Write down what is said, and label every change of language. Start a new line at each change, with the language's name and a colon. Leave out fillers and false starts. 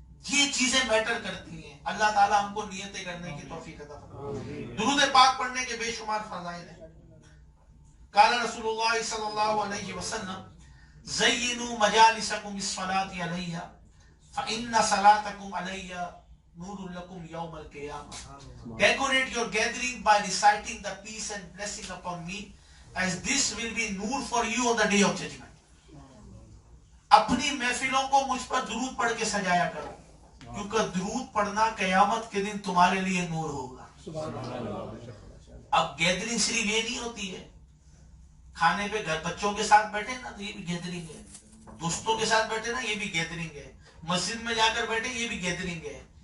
Urdu: یہ چیزیں میٹر کرتی ہیں. اللہ تعالیٰ ہم کو نیتیں کرنے کی توفیق عطا فرمائے. درود پاک پڑھنے کے بے شمار فضائل ہیں.
Arabic: قال رسول اللہ صلی اللہ علیہ وسلم زینوا مجالسکم بالصلاۃ علیہ فإن صلاتکم علیہ نور لکم یوم القیامہ.
English: Decorate your gathering by reciting the peace and blessing upon me, as this will be nur for you on the day of judgment.
Urdu: اپنی محفلوں کو مجھ پر درود پڑھ کے سجایا کرو، کیونکہ درود پڑھنا قیامت کے دن تمہارے لیے نور ہوگا. اب گیدرنگ صرف یہ نہیں ہوتی ہے کھانے پہ گھر بچوں کے ساتھ بیٹھے نا تو یہ بھی گیدرنگ ہے، دوستوں کے ساتھ بیٹھے نا یہ بھی گیدرنگ ہے، مسجد میں جا کر بیٹھے یہ بھی گیدرنگ ہے.